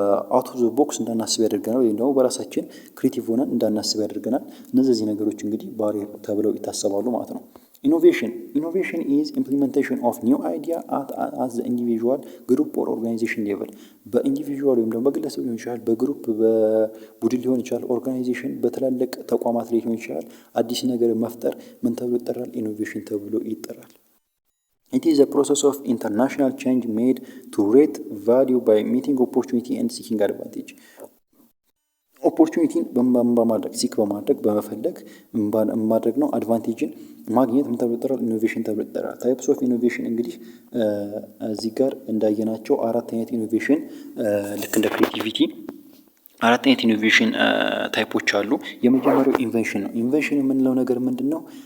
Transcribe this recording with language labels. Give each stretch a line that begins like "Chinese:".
Amharic: አውት ኦፍ ዘ ቦክስ እንዳናስብ ያደርገናል፣ ወይም ደግሞ በራሳችን ክሬቲቭ ሆነን እንዳናስብ ያደርገናል። እነዚህ ነገሮች እንግዲህ ባሪየር ተብለው ይታሰባሉ ማለት ነው። ኢኖቬሽን ኢዝ ኢምፕሊሜንቴሽን ኦፍ ኒው አይዲያ አት ዘ ኢንዲቪዥዋል ግሩፕ ኦር ኦርጋናይዜሽን ሌቨል። በኢንዲቪዥዋል ወይም ደግሞ በግለሰብ ሊሆን ይችላል፣ በግሩፕ በቡድን ሊሆን ይችላል፣ ኦርጋናይዜሽን በትላልቅ ተቋማት ላይ ሊሆን ይችላል። አዲስ ነገር መፍጠር ምን ተብሎ ይጠራል?
English: ኢኖቬሽን ተብሎ ይጠራል። It is a process of international change made to create value by meeting opportunity and seeking advantage.
Amharic: ኦፖርቹኒቲን በማድረግ ሲክ በማድረግ በመፈለግ ማድረግ ነው። አድቫንቴጅን ማግኘት ምን ተብሎ ይጠራል? ኢኖቬሽን ተብሎ ይጠራል። ታይፕስ ኦፍ ኢኖቬሽን እንግዲህ እዚህ ጋር እንዳየናቸው 4 አይነት ኢኖቬሽን ልክ እንደ ክሬቲቪቲ 4 አይነት ኢኖቬሽን ታይፖች አሉ። የመጀመሪያው ኢንቨንሽን ነው። ኢንቨንሽን የምንለው ነገር ምንድን ነው?